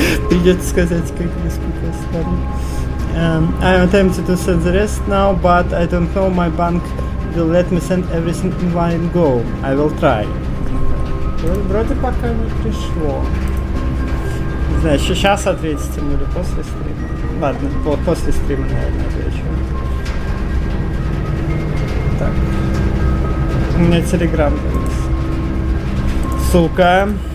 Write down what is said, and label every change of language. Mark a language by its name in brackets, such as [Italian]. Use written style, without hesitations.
[Russian] Придется сказать, как несколько сторон. [English] I'm attempting to send the rest now, but I don't know my bank will let me send everything in one go. I will try. [Russian] Вроде пока не пришло. Не знаю, еще сейчас ответить ему или после стрима. Ладно, после стрима, наверное, отвечу. Так. У меня телеграм. Ссылка.